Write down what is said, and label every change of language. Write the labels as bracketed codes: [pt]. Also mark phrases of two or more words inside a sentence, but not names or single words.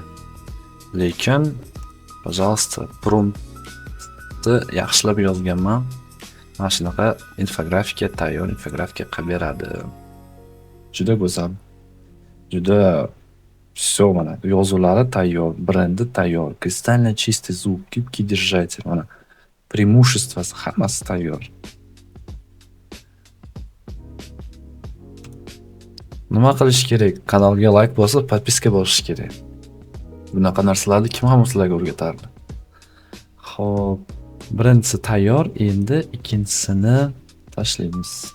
[uz] Lekin пожалуйста, promptni yaxshilab yozganman. Mana shunaqa infografika, tayyor infografika qilib beradi. Juda go'zal. Juda Все, mana yozuvlari tayyor, brendi tayyor, [ru] кристальный чистый звук, гибкий держатель, [uz] mana преимуществоsi hammasi tayyor. Nima qilish kerak? Kanalga like bosib, podpiska bosish kerak. Bunaqa narsalarni kim ham sizlarga o'rgatardi? Xo'p, birinchisi tayyor, endi ikkinchisini tashlaymiz.